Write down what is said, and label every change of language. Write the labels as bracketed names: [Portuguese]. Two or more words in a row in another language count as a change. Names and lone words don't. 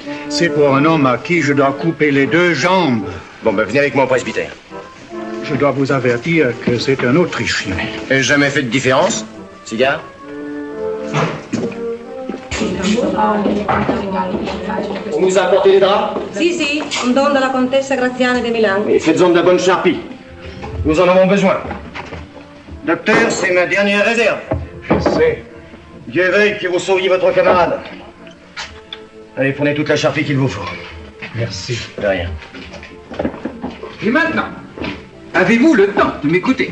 [French] C'est pour un homme à qui je dois couper les 2 jambes. Bon, ben, venez avec moi au presbytère. Je dois vous avertir que c'est un Autrichien. Et jamais fait de différence? Cigare? On nous a apporté des draps? [Italian] Sì, un don della contessa Graziani de Milan. [French] Et faites-en de la bonne charpie. Nous en avons besoin. Docteur, c'est ma dernière réserve. Je sais. Dieu veuille que vous sauviez votre camarade. Allez, prenez toute la charpie qu'il vous faut. Merci. De rien. Et maintenant, avez-vous le temps de m'écouter?